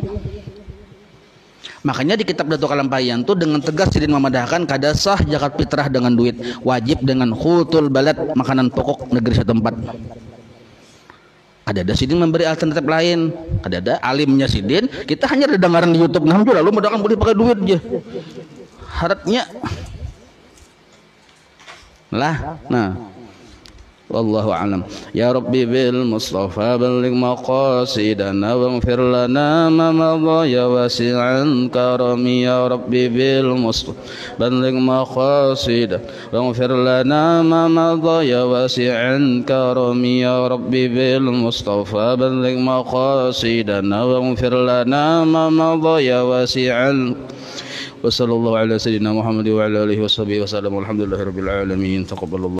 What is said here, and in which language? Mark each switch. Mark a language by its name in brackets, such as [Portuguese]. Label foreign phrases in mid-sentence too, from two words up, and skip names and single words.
[Banjar] Makanya di kitab Datuk Kalampayan tuh dengan tegas sidin memadahkan kada sah zakat fitrah dengan duit, wajib dengan [Arabic] قوت البلد, [Banjar] makanan pokok negeri setempat. Ada sidin memberi alternatif lain, ada alimnya sidin. Kita hanya ada dengaran di YouTube, nah lalu mudahan boleh pakai duit aja. Harapnya lah, nah. [Arabic] والله أعلم. يا ربي بالمصطفى بلغ مقاصدنا واغفر لنا ما مضى يا واسع الكرم. يا ربي بالمصطفى بلغ مقاصدنا واغفر لنا ما مضى يا واسع الكرم. يا ربي بالمصطفى بلغ مقاصدنا واغفر لنا ما مضى يا واسع. وصلى الله على سيدنا محمد وعلى آله وصحبه وسلم. الحمد لله رب العالمين. Taqabbalallah.